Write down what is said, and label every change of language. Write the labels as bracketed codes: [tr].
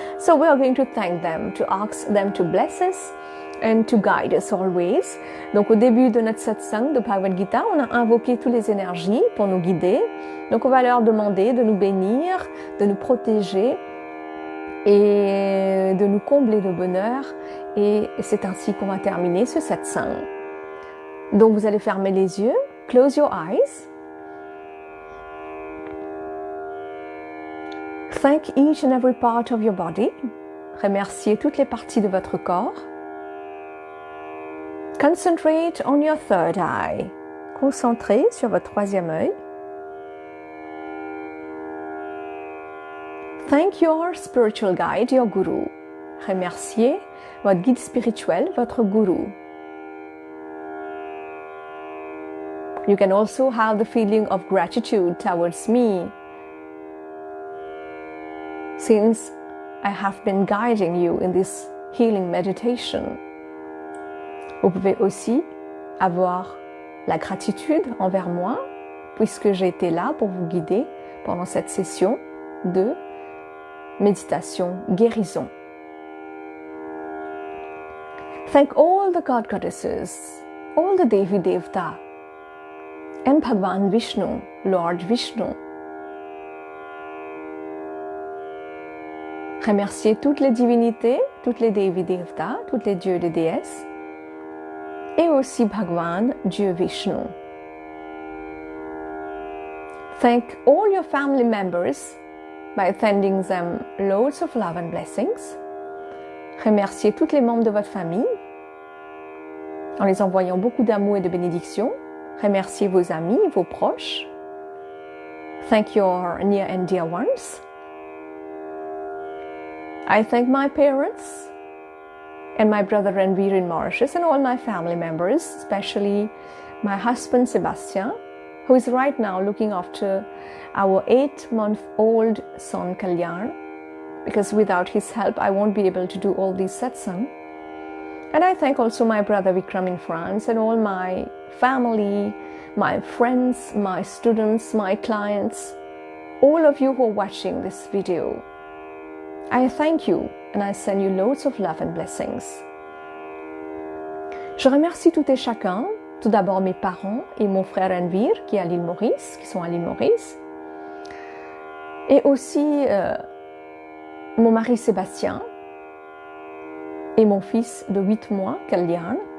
[en] So we are going to thank them, to ask them to bless us and to guide us always. [fr] Donc au début de notre satsang de Bhagavad Gita, on a invoqué toutes les énergies pour nous guider. Donc on va leur demander de nous bénir, de nous protéger et de nous combler de bonheur. Et c'est ainsi qu'on va terminer ce satsang. Donc vous allez fermer les yeux, [en] close your eyes. Thank each and every part of your body. [fr] Remerciez toutes les parties de votre corps. [en] Concentrate on your third eye. [fr] Concentrez sur votre troisième œil. [en] Thank your spiritual guide, your guru. [fr] Remerciez votre guide spirituel, votre gourou. [en] You can also have the feeling of gratitude towards me, since I have been guiding you in this healing meditation. [fr] Vous pouvez aussi avoir la gratitude envers moi, puisque j'ai été là pour vous guider pendant cette session de méditation guérison. [en] Thank all the God goddesses, all the Devi Devta, and Bhagavan Vishnu, Lord Vishnu. [fr] Remerciez toutes les divinités, toutes les Devi Devta, toutes les dieux et les déesses, et aussi Bhagavan, Dieu Vishnu. [en] Thank all your family members by sending them loads of love and blessings. [fr] Remerciez tous les membres de votre famille en les envoyant beaucoup d'amour et de bénédictions. Remerciez vos amis, vos proches. [en] Thank your near and dear ones. I thank my parents and my brother Ranveer in Mauritius and all my family members, especially my husband Sebastian, who is right now looking after our 8-month-old son Kalyan, because without his help I won't be able to do all these satsang. And I thank also my brother Vikram in France and all my family, my friends, my students, my clients, all of you who are watching this video. I thank you and I send you loads of love and blessings. [fr] Je remercie tout et chacun, tout d'abord mes parents et mon frère Ranveer qui est à l'île Maurice, qui sont à l'île Maurice, et aussi mon mari Sébastien et mon fils de 8 mois, Kalyan.